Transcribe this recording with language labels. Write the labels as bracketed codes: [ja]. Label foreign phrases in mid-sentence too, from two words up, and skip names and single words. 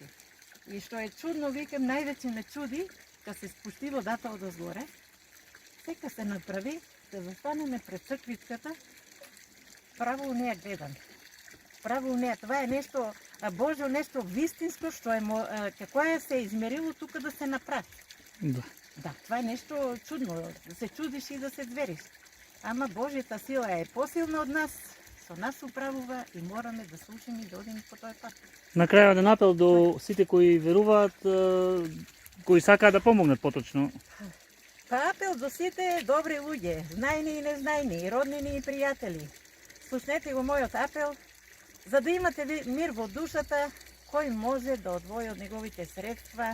[bg] И що е чудно, викам, най-вече ме чуди, като се спусти водата отозгоре, сека се направи да застанеме пред църквичката, право у нея гледан. Право у нея. Това е нещо Божие, нещо вистинско, що е, какво е се измерило тук да се направи. Да. Да, това е нещо чудно, да се чудиш и да се звериш. Ама Божията сила е по-силна от нас, [mk] со нас управува и мораме да слушаме и да одим по този пат. Накрая еден апел до сите кои веруваат, кои сакаат да помогнат поточно. Па апел до сите добри луѓе, знајни и незнайни, и роднини и пријатели. Слушнете го мојот апел, за да имате мир во душата, кој може да одвои од неговите средства.